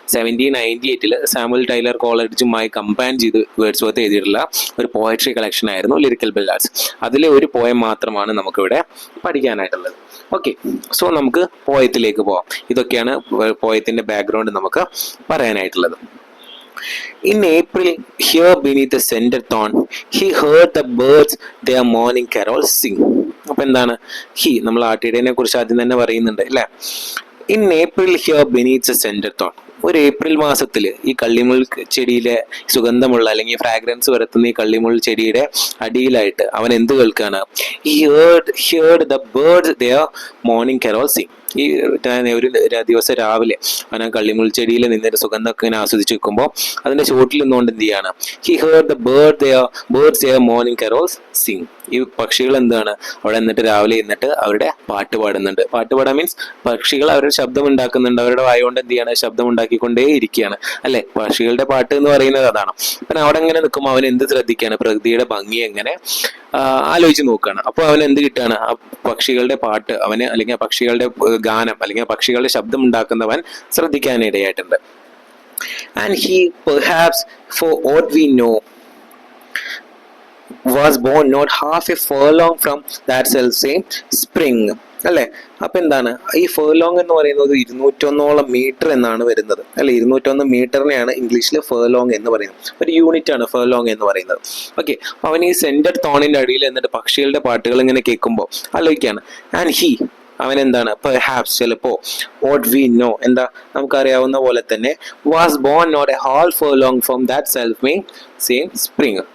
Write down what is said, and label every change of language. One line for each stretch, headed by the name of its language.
Malayalam: 1798 Samuel Taylor കോളറിജുമായി combine ചെയ്ത് Wordsworth എഴുതിയിട്ടുള്ള ഒരു പോയട്രി കളക്ഷൻ ആയിരുന്നു ലിറിക്കൽ ബെല്ലാഡ്സ്. അതിലെ ഒരു പോയം മാത്രമാണ് നമുക്കിവിടെ പഠിക്കാനായിട്ടുള്ളത്. ഓക്കെ, സോ നമുക്ക് പോയത്തിലേക്ക് പോവാം. ഇതൊക്കെയാണ് പോയത്തിന്റെ ബാക്ക്ഗ്രൗണ്ട് നമുക്ക് പറയാനായിട്ടുള്ളത്.
English: In April, here beneath the scented thorn, he heard the birds their morning carol sing.
Malayalam: അപ്പൊ എന്താണ് നമ്മൾ ആട്ടിടനെ കുറിച്ച് ആദ്യം തന്നെ പറയുന്നുണ്ട് അല്ലെ.
English: In April, here beneath the scented thorn,
Malayalam: ഒരു ഏപ്രിൽ മാസത്തിൽ ഈ കള്ളിമുൾ ചെടിയിലെ സുഗന്ധമുള്ള അല്ലെങ്കിൽ ഫ്രാഗ്രൻസ് വരുത്തുന്ന ഈ കള്ളിമുൾ ചെടിയുടെ അടിയിലായിട്ട് അവൻ എന്ത് കേൾക്കാണ്?
English: He heard the birds their morning carol sing.
Malayalam: ഈ ഒരു ദിവസം രാവിലെ അവൻ ആ കള്ളിമുൾ ചെടിയിൽ നിന്നൊരു സുഗന്ധമൊക്കെ ഇങ്ങനെ ആസ്വദിച്ച് വെക്കുമ്പോൾ അതിന്റെ ചുവട്ടിൽ നിന്നുകൊണ്ട് എന്ത് ചെയ്യാണ്?
English: He heard the birds their morning carols sing.
Malayalam: ഈ പക്ഷികൾ എന്താണ് അവിടെ എന്നിട്ട് രാവിലെ എന്നിട്ട് അവരുടെ പാട്ട് പാടുന്നുണ്ട്. പാട്ട് പാടാൻ മീൻസ് പക്ഷികൾ അവരുടെ ശബ്ദം ഉണ്ടാക്കുന്നുണ്ട്. അവരുടെ വായ കൊണ്ട് എന്ത് ചെയ്യാണ്? ശബ്ദം ഉണ്ടാക്കിക്കൊണ്ടേ ഇരിക്കുകയാണ് അല്ലെ. പക്ഷികളുടെ പാട്ട് എന്ന് പറയുന്നത് അതാണ്. പിന്നെ അവിടെ എങ്ങനെ നിൽക്കുമ്പോൾ അവൻ എന്ത് ശ്രദ്ധിക്കുകയാണ്? പ്രകൃതിയുടെ ഭംഗി എങ്ങനെ ആലോചിച്ച് നോക്കുകയാണ്. അപ്പോൾ അവൻ എന്ത് കിട്ടുകയാണ്? ആ പക്ഷികളുടെ പാട്ട് അവന് അല്ലെങ്കിൽ ആ പക്ഷികളുടെ ഗാനം അല്ലെങ്കിൽ പക്ഷികളുടെ ശബ്ദം ഉണ്ടാക്കുന്നവൻ ശ്രദ്ധിക്കാനിടയായിട്ടുണ്ട്.
English: And he perhaps for what we know was born not half a furlong from that self same spring.
Malayalam: അല്ലേ? അപ്പൊ എന്താണ് ഈ ഫേർലോങ് എന്ന് പറയുന്നത് 201 മീറ്റർ എന്നാണ് വരുന്നത് അല്ലെ. 201 മീറ്ററിനെയാണ് ഇംഗ്ലീഷിൽ ഫേർലോങ് എന്ന് പറയുന്നത്. ഒരു യൂണിറ്റ് ആണ് ഫേർലോങ് എന്ന് പറയുന്നത്. ഓക്കെ, അവൻ ഈ സെന്റർ തോണിന്റെ അടിയിൽ എന്നിട്ട് പക്ഷികളുടെ പാട്ടുകൾ ഇങ്ങനെ കേൾക്കുമ്പോൾ ആലോചിക്കാണ്.
English: and
Malayalam: അവൻ എന്താണ്
English: perhaps
Malayalam: ചിലപ്പോ
English: what we know
Malayalam: എന്താ നമുക്കറിയാവുന്ന പോലെ തന്നെ
English: Was born not a half furlong from that self main same spring.